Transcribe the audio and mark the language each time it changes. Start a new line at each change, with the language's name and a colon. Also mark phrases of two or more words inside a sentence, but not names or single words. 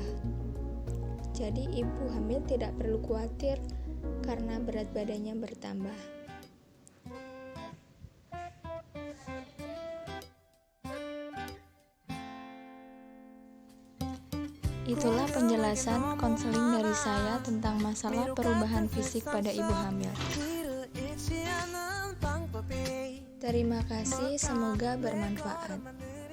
Indonesian: Jadi ibu hamil tidak perlu khawatir karena berat badannya bertambah. Itulah penjelasan konseling dari saya tentang masalah perubahan fisik pada ibu hamil.
Korean: 길을 잃지 않은 방법이
Indonesian: Terima kasih, semoga bermanfaat.